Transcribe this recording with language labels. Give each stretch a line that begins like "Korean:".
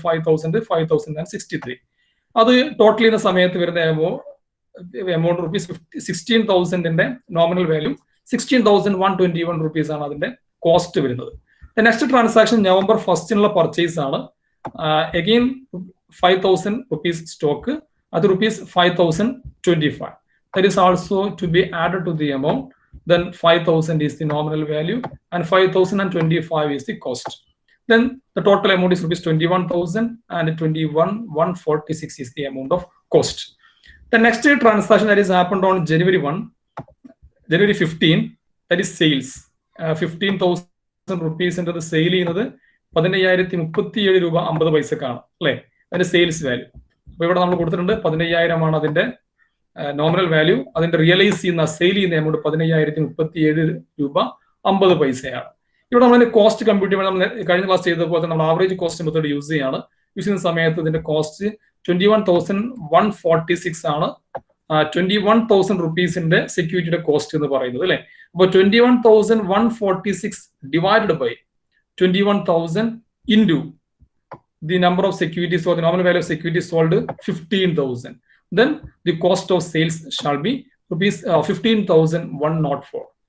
Malayalam: 5,063. അത് ടോട്ടൽ ചെയ്യുന്ന സമയത്ത് വരുന്ന amount rupees 16,000-ന്റെ nominal value 16,121 rupees ആണ് അതിന്റെ കോസ്റ്റ് വരുന്നത്. നെക്സ്റ്റ് ട്രാൻസാക്ഷൻ നവംബർ 1നുള്ള പർച്ചേസ് ആണ്. അഗെയിൻ 5,000 റുപ്പീസ് സ്റ്റോക്ക്, അത് rupees 5,025.
English: That is also to be added to the amount. Then 5,000 is the nominal value and 5,025 is the cost. Then the total amount is rupees 21,000 and 21,146 is the amount of cost. The next transaction that is happened on January 15, that is sales. 15,000 rupees into the sale
Malayalam: ചെയ്യുന്നത് 15,037 രൂപ 50 പൈസക്കാണ് അല്ലെ. അതിന്റെ sales value അപ്പൊ ഇവിടെ നമ്മൾ കൊടുത്തിട്ടുണ്ട് 15,000 ആണ് അതിന്റെ നോമിനൽ വാല്യൂ. അതിന്റെ റിയലൈസ് ചെയ്യുന്ന സെയിൽ ചെയ്യുന്ന എമൗണ്ട് 15,037 രൂപ 50 പൈസയാണ്. ഇവിടെ നമ്മൾ കോസ്റ്റ് കമ്പ്യൂട്ട് ചെയ്യുമ്പോൾ നമ്മൾ കഴിഞ്ഞ ക്ലാസ് ചെയ്തപ്പോൾ നമ്മൾ ആവറേജ് കോസ്റ്റ് മെത്തേഡ് യൂസ് ചെയ്യുന്ന സമയത്ത് ഇതിന്റെ കോസ്റ്റ് 21,146 ആണ്. 21,000 റുപ്പീസിന്റെ സെക്യൂരിറ്റിയുടെ കോസ്റ്റ് എന്ന് പറയുന്നത് അല്ലെ.
English: അപ്പോൾ 21,146 divided by 21,000 into the number of securities or the nominal value of securities sold 15,000. Then the cost of sales shall be rupees 15,104.